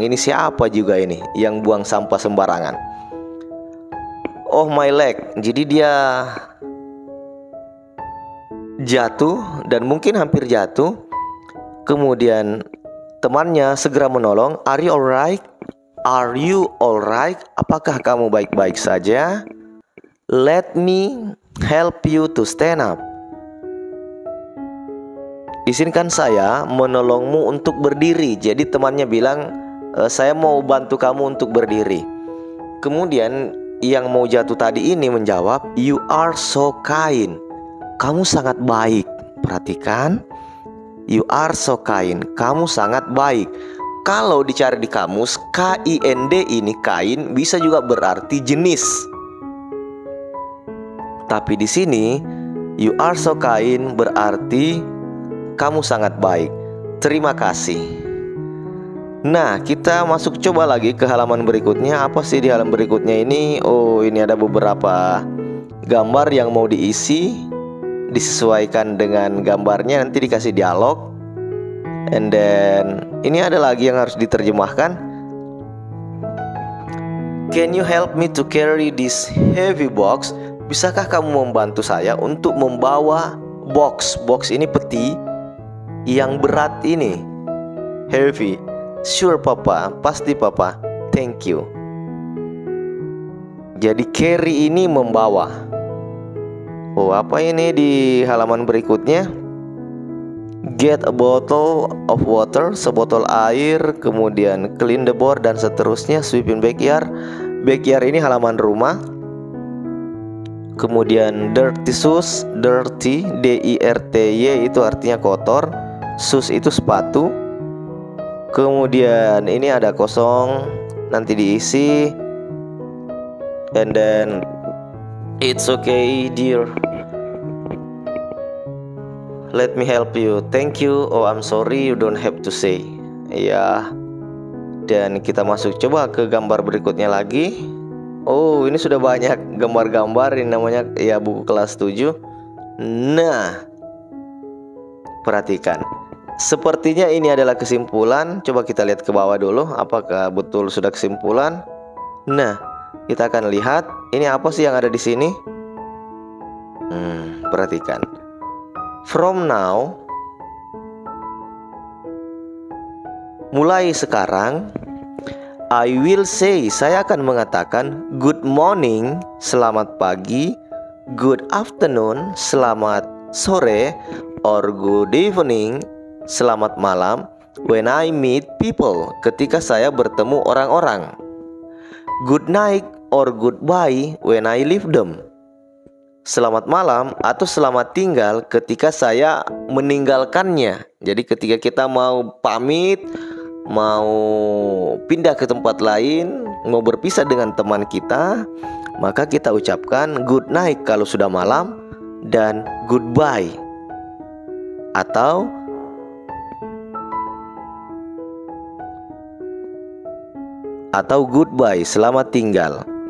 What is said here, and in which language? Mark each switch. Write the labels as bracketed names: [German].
[Indonesian] Ini siapa juga ini yang buang sampah sembarangan? [English] Oh my leg. [Indonesian] Jadi dia jatuh dan mungkin hampir jatuh. Kemudian temannya segera menolong. [English] Are you alright? Are you alright? [Indonesian] Apakah kamu baik-baik saja? [English] Let me help you to stand up. [Indonesian] Izinkan saya menolongmu untuk berdiri. Jadi temannya bilang, saya mau bantu kamu untuk berdiri. Kemudian yang mau jatuh tadi ini menjawab, [English] you are so kind. [Indonesian] Kamu sangat baik. Perhatikan, [English] you are so kind. [Indonesian] Kamu sangat baik. Kalau dicari di kamus, kind ini kain bisa juga berarti jenis. Tapi di sini [English] you are so kind [Indonesian] berarti kamu sangat baik. Terima kasih. Nah, kita masuk coba lagi ke halaman berikutnya. Apa sih di halaman berikutnya ini? Oh, ini ada beberapa gambar yang mau diisi, disesuaikan dengan gambarnya, nanti dikasih dialog. [English] And then [Indonesian] ini ada lagi yang harus diterjemahkan. [English] Can you help me to carry this heavy box? [Indonesian] Bisakah kamu membantu saya untuk membawa box? Box ini peti yang berat ini. [English] Heavy. Sure papa, [Indonesian] pasti papa. [English] Thank you. [Indonesian] Jadi carry ini membawa. [English] Oh, [Indonesian] apa ini di halaman berikutnya? [English] Get a bottle of water, [Indonesian] sebotol air, kemudian [English] clean the board [Indonesian] dan seterusnya. [English] Sweep in backyard. [Indonesian] Backyard ini halaman rumah. Kemudian dirty shoes, dirty, D-I-R-T-Y itu artinya kotor. Shoes itu sepatu. Kemudian ini ada kosong, nanti diisi. [English] And then it's okay dear, let me help you. Thank you. Oh, I'm sorry, you don't have to say. [Indonesian] Ya. Dan kita masuk coba ke gambar berikutnya lagi. Oh, ini sudah banyak gambar-gambar. Ini namanya ya buku kelas 7. Nah, perhatikan. Sepertinya ini adalah kesimpulan. Coba kita lihat ke bawah dulu. Apakah betul sudah kesimpulan? Nah, kita akan lihat. Ini apa sih yang ada di sini? Perhatikan. [English] From now, [Indonesian] mulai sekarang, [English] I will say, [Indonesian] saya akan mengatakan [English] good morning, [Indonesian] selamat pagi, [English] good afternoon, [Indonesian] selamat sore, [English] or good evening, [Indonesian] selamat malam, [English] when I meet people, [Indonesian] ketika saya bertemu orang-orang. [English] Good night or goodbye when I leave them. [Indonesian] Selamat malam atau selamat tinggal ketika saya meninggalkannya. Jadi ketika kita mau pamit, mau pindah ke tempat lain, mau berpisah dengan teman kita, maka kita ucapkan good night kalau sudah malam dan goodbye atau goodbye, selamat tinggal.